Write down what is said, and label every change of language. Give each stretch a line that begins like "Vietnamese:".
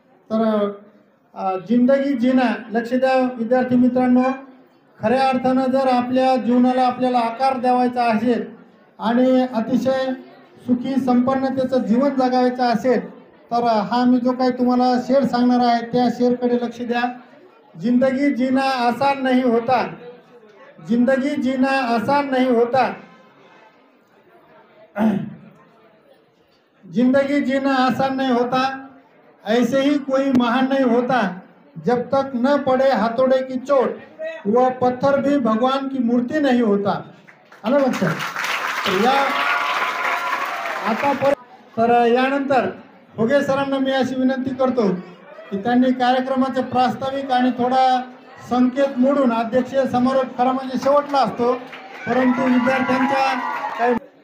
Marathi: तर जिंदगी जीना, लक्ष द्या विद्यार्थी मित्रांनो, खऱ्या अर्थानं जर आपल्या जीवनाला आपल्याला आकार द्यावायचा असेल आणि अतिशय सुखी संपन्नतेचं जीवन जगावायचं असेल तर हा मी जो काही तुम्हाला शेअर सांगणार आहे त्या शेअरकडे लक्ष द्या.
Hindi: जिंदगी जीना आसान नहीं होता, जिंदगी जीना आसान नहीं होता, जिंदगी जीना आसान नहीं होता, ऐसे ही कोई महान नहीं होता, जब तक न पड़े हाथोड़े की चोट, वह पत्थर भी भगवान की मूर्ति नहीं होता.
Marathi: आलं लक्षात. या आता तर यानंतर भोगे सरांना मी अशी विनंती करतो की त्यांनी कार्यक्रमाचे प्रास्ताविक आणि थोडा संकेत मोडून अध्यक्षीय समारोप खरा म्हणजे शेवटला असतो, परंतु विद्यार्थ्यांच्या काही